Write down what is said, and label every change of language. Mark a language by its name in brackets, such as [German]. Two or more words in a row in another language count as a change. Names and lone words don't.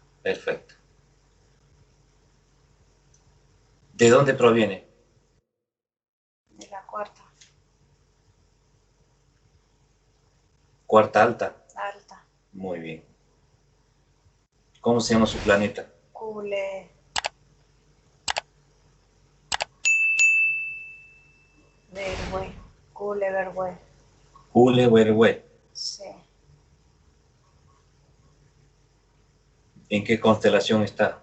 [Spanish] Perfecto. ¿De dónde proviene? De la cuarta. Cuarta alta. Alta. Muy bien. ¿Cómo se llama su planeta? Cule. Vergüe. Cule Vergüe. Cule-Vergüe. Sí. ¿En qué constelación está?